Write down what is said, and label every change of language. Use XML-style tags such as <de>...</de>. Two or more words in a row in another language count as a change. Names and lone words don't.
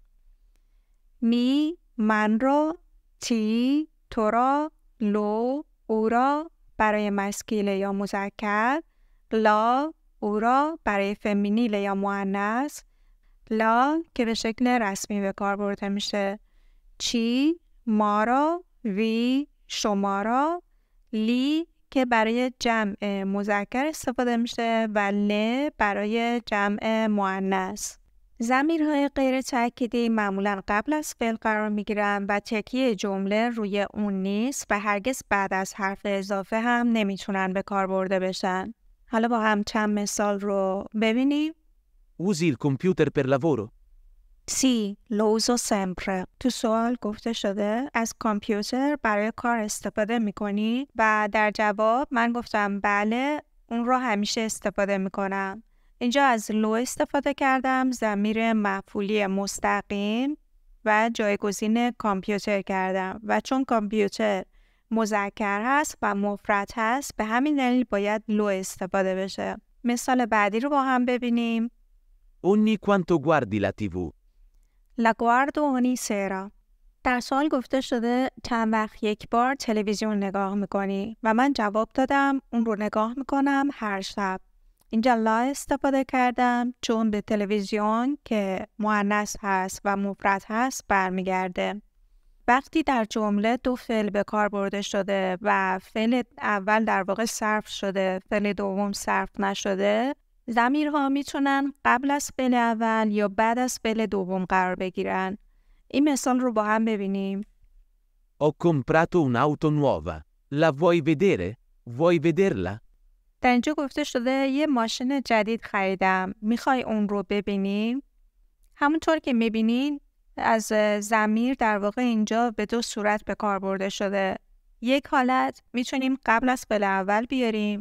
<fa>می، من را، تی، تو را، لو، او را برای مسکیل یا مذکر، لا، او را برای فمینیل یا مؤنث، لا که به شکل رسمی به کار برده میشه، چی، ما را، وی، شما را، لی که برای جمع مذکر استفاده میشه و ل برای جمع مؤنث. ضمیرهای غیر تأکیدی معمولاً قبل از فعل قرار میگیرن و تکیه جمله روی اون نیست و هرگز بعد از حرف اضافه هم نمیتونن به کار برده بشن. حالا با هم چند مثال رو ببینیم.</fa> <it>Usi il computer per lavoro? Sì, lo uso sempre.</it> <fa>تو سوال گفته شده از کامپیوتر برای کار استفاده میکنی؟ و در جواب من گفتم بله، اون رو همیشه استفاده میکنم. اینجا از لو استفاده کردم، ضمیر مفعولی مستقیم و جایگزین کامپیوتر کردم و چون کامپیوتر مذکر هست و مفرد هست به همین دلیل باید لو استفاده بشه. مثال بعدی رو با هم ببینیم.</fa> <it>Ogni quanto guardi la TV? La guardo ogni sera.</it> <fa>در سوال گفته شده چند وقت یک بار تلویزیون نگاه میکنی و من جواب دادم اون رو نگاه میکنم هر شب. اینجا لا استفاده کردم چون به تلویزیون که مؤنث هست و مفرد هست برمیگرده. وقتی در جمله دو فعل به کار برده شده و فعل اول در واقع صرف شده، فعل دوم صرف نشده، ضمیرها میتونن قبل از فعل اول یا بعد از فعل دوم قرار بگیرن. این مثال رو با هم ببینیم.</fa> <it>Ho comprato un'auto nuova. La vuoi vedere? Vuoi vederla?</it> <fa>در اینجا گفته شده یه ماشین جدید خریدم. میخوای اون رو ببینیم؟ همونطور که میبینین از ضمیر در واقع اینجا به دو صورت به کار برده شده. یک حالت میتونیم قبل از فعل اول بیاریم.</fa>